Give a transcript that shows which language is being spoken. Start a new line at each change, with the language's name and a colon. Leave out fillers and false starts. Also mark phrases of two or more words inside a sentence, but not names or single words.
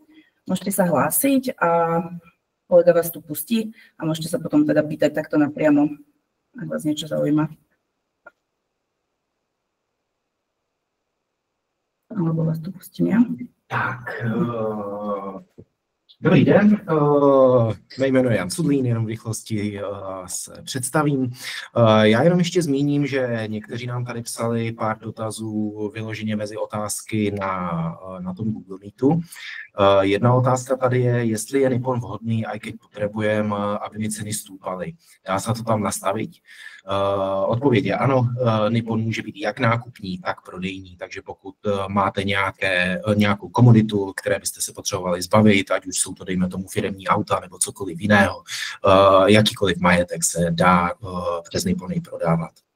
Slovak: Môžete sa hlásiť a kolega vás tu pustí a môžete sa potom teda pýtať takto napriamo, ak vás niečo zaujíma. Alebo vás tu pustím ja.
Czech: Tak, dobrý den, mé jméno je Jan Sudlín, jenom v rychlosti se představím. Já jenom ještě zmíním, že někteří nám tady psali pár dotazů vyloženě mezi otázky na tom Google Meetu. Jedna otázka tady je, jestli je Nippon vhodný,
Slovak: aj keď potrebujem, aby mi ceny stúpaly. Dá sa to tam nastaviť?
Czech: Odpověď je ano, Nippon může být jak nákupní, tak prodejní, takže pokud máte nějakou komoditu, které byste se potřebovali zbavit, ať už jsou to, dejme tomu, firemní auta nebo cokoliv jiného, jakýkoliv majetek se dá přes Nippony prodávat.